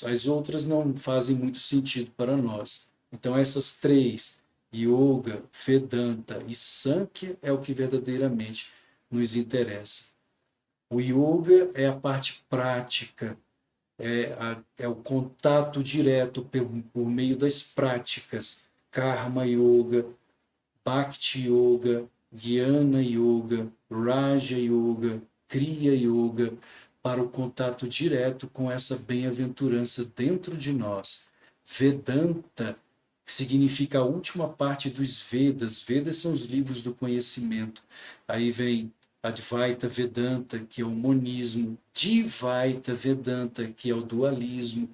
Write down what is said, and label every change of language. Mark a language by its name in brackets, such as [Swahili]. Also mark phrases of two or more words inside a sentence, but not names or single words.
[Portuguese] As outras não fazem muito sentido para nós. Então, essas 3, Yoga, Vedanta e Sankhya, é o que verdadeiramente nos interessa. O yoga é a parte prática, é o contato direto por meio das práticas, Karma Yoga, Bhakti Yoga, Jnana Yoga, Raja Yoga, Kriya Yoga, para o contato direto com essa bem-aventurança dentro de nós. Vedanta, que significa a última parte dos Vedas. Vedas são os livros do conhecimento. Aí vem Advaita Vedanta, que é o monismo, Dvaita Vedanta, que é o dualismo.